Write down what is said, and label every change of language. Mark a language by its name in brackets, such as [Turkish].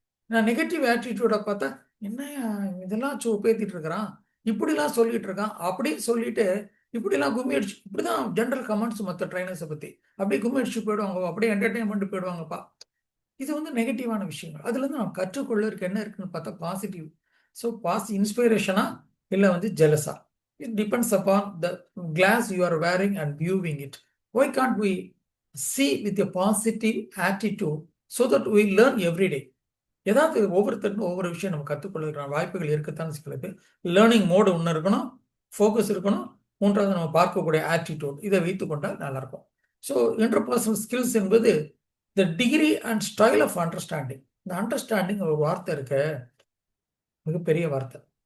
[Tamil] நான் நெகட்டிவ் ஆட்டிடியூட பார்த்தா என்ன இதெல்லாம் பேத்திட்டு இருக்கிறான், இப்படிலாம் சொல்லிட்டு இருக்கான் அப்படின்னு சொல்லிட்டு இப்படிலாம் கும்மி அடிச்சு இப்படிதான் ஜென்ரல் கமெண்ட்ஸ் மற்ற ட்ரைனர்ஸை பத்தி அப்படியே கும்மி அடிச்சு போயிடுவாங்க, அப்படியே என்டர்டைன்மெண்ட் போயிடுவாங்கப்பா. இது வந்து நெகட்டிவான விஷயங்கள். அதுல இருந்து நாம் கற்றுக்கொள்ள என்ன இருக்குன்னு பார்த்தா பாசிட்டிவ். [English] so இன்ஸ்பிரேஷனா [Tamil] இல்லை வந்து [English] ஜெலஸா, it depends upon the glass you are wearing and viewing it. Why can't we see with a positive attitude so that we learn every day. [Tamil] ஏதாவது ஒவ்வொருத்தருக்கும் ஒவ்வொரு விஷயம் நம்ம கற்றுக்கொள்ளுகிற வாய்ப்புகள் இருக்கத்தான் சிக்கிறது. லேர்னிங் மோடு ஒன்று இருக்கணும், ஃபோக்கஸ் இருக்கணும், மூன்றாவது நம்ம பார்க்கக்கூடிய ஆட்டிடியூட், இதை வைத்து கொண்டால் நல்லா இருக்கும். [English] So interpersonal skills என்பது the degree and style of understanding. [Tamil] இந்த அண்டர்ஸ்டாண்டிங் ஒரு வார்த்தை இருக்கு, மிகப்பெரிய வார்த்தை.